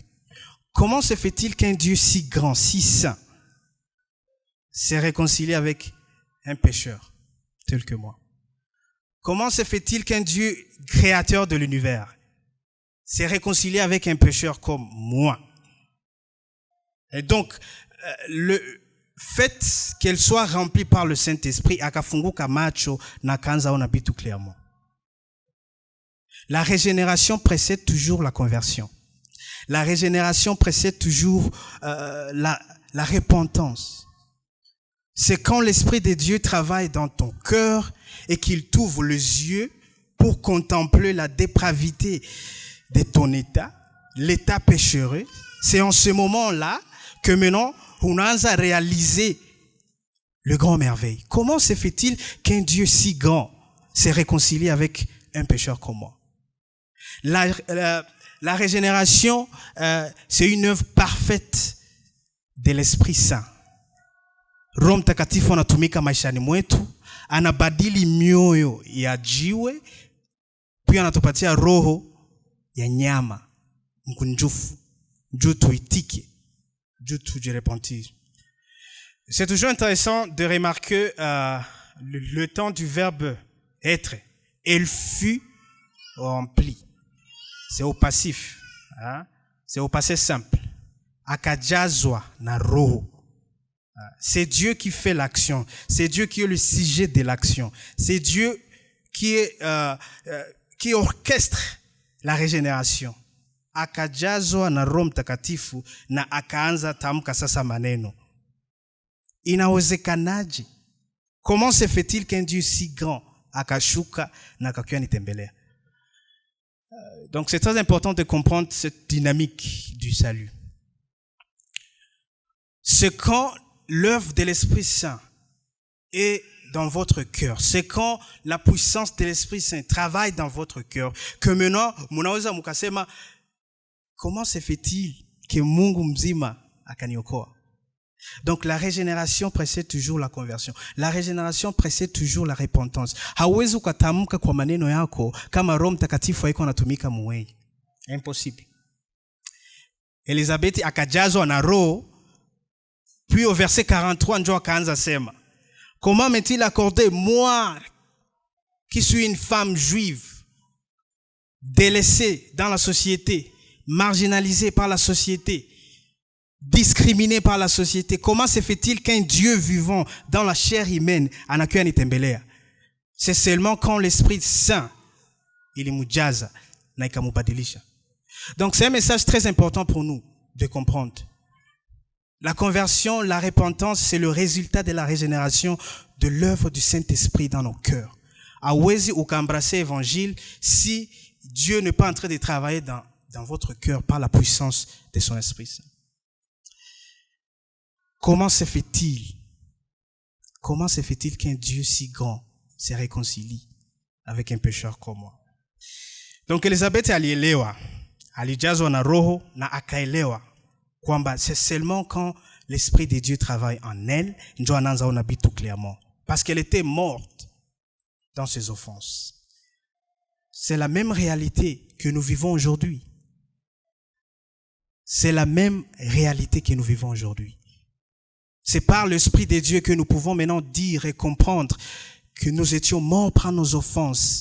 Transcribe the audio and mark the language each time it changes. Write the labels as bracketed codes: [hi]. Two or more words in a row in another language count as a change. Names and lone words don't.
[fr] Comment se fait-il qu'un Dieu si grand, si saint, s'est réconcilié avec un pécheur tel que moi? Comment se fait-il qu'un Dieu créateur de l'univers s'est réconcilié avec un pécheur comme moi? Et donc, le fait qu'elle soit remplie par le Saint-Esprit, [sw] akafunguka macho na kanza ona bitu clairement. [fr] La régénération précède toujours la conversion. La régénération précède toujours la repentance. C'est quand l'Esprit de Dieu travaille dans ton cœur et qu'il t'ouvre les yeux pour contempler la dépravité de ton état, l'état péchereux. C'est en ce moment-là que maintenant, on a réalisé le grand merveille. Comment se fait-il qu'un Dieu si grand s'est réconcilié avec un pécheur comme moi? La régénération, c'est une œuvre parfaite de l'Esprit Saint. [sw] Roho Mtakatifu anatumika maishani mwetu, anabadili mioyo ya jiwe, pia anatupatia roho ya nyama, mkunjufu, juu tuitike, juu tujirepentir. [fr] C'est toujours intéressant de remarquer le temps du verbe être. Elle fut remplie. C'est au passif, hein? C'est au passé simple. [sw] Akajazwa na roho. [fr] C'est Dieu qui fait l'action. C'est Dieu qui est le sujet de l'action. C'est Dieu qui orchestre la régénération. [sw] Akajazwa na Roho Mtakatifu na akaanza tamka sasa maneno. Inawezekanaje? [fr] Comment se fait-il qu'un Dieu si grand [sw] akashuka na akakuya nitembelea? [fr] Donc c'est très important de comprendre cette dynamique du salut. C'est quand l'œuvre de l'Esprit Saint est dans votre cœur, c'est quand la puissance de l'Esprit Saint travaille dans votre cœur, que maintenant, [sw] munaweza mukasema, [fr] comment se fait-il que [sw] Mungu mzima akaniokoa? [fr] Donc la régénération précède toujours la conversion. La régénération précède toujours la repentance. [sw] Hauwezi ukatamka kwa maneno yako kama Roho Mtakatifu haiko anatumika muwei. [fr] Impossible. [sw] Elisabeth akajazwa na roho, [fr] puis au verset 43 [sw] njo akaanza sema, [fr] comment m'est-il accordé, moi qui suis une femme juive, délaissée dans la société, marginalisée par la société, discriminé par la société, comment se fait-il qu'un Dieu vivant dans la chair humaine [sw] anakuya nitembelea? [fr] C'est seulement quand l'Esprit Saint [sw] ilimujaza na ikamubadilisha. [fr] Donc c'est un message très important pour nous de comprendre. La conversion, la repentance, c'est le résultat de la régénération de l'œuvre du Saint-Esprit dans nos cœurs. [sw] Hauwezi ukaembrasser [fr] l'évangile si Dieu n'est pas en train de travailler dans votre cœur par la puissance de son Esprit Saint. Comment se fait-il qu'un Dieu si grand se réconcilie avec un pécheur comme moi? Donc Elisabeth [sw] alielewa, alijazwa na roho na akaelewa kwamba [fr] c'est seulement quand l'Esprit de Dieu travaille en elle, [sw] ndio anaanza ona bitu [fr] clairement, parce qu'elle était morte dans ses offenses. C'est la même réalité que nous vivons aujourd'hui. C'est la même réalité que nous vivons aujourd'hui. C'est par l'Esprit de Dieu que nous pouvons maintenant dire et comprendre que nous étions morts par nos offenses.